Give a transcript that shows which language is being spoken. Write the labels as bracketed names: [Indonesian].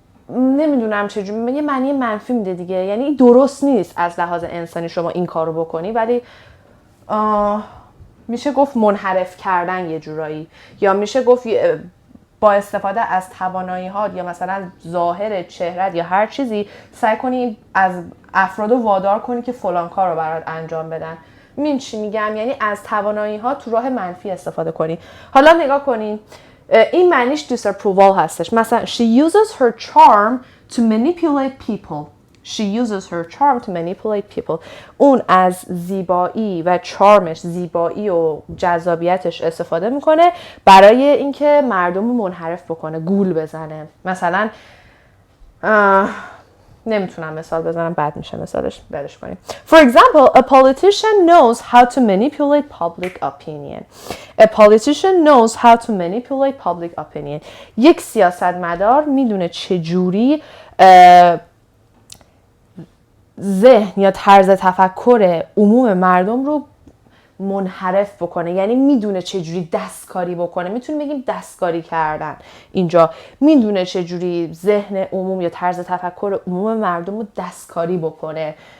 [Persian] نمیدونم چجوری، یه معنی منفی میده دیگه، یعنی درست نیست از لحاظ انسانی شما این کارو بکنی، ولی میشه گفت منحرف کردن یه جورایی، یا میشه گفت با استفاده از توانایی‌ها یا مثلا ظاهر چهرت یا هر چیزی سعی کنی از افراد وادار کنی که فلان کار رو برات انجام بدن. من چی میگم؟ یعنی از توانایی‌ها تو راه منفی استفاده کنی. حالا نگاه کنین این معنیش disapproval هستش. مثلا [English] she uses her charm to manipulate people. She uses her charm to manipulate people. [Persian] اون از زیبایی و چارمش، زیبایی و جذابیتش استفاده میکنه برای اینکه مردم رو منحرف بکنه، گول بزنه. مثلا نمیتونم مثال بزنم، بد میشه مثالش، بدش کنیم. [English] For example, a politician knows how to manipulate public opinion. A politician knows how to manipulate public opinion. [Persian] یک سیاستمدار میدونه چجوری ذهن یا طرز تفکر عموم مردم رو منحرف بکنه، یعنی میدونه چجوری دستکاری بکنه. میتونیم بگیم دستکاری کردن. اینجا میدونه چجوری ذهن عموم یا طرز تفکر عموم مردم رو دستکاری بکنه.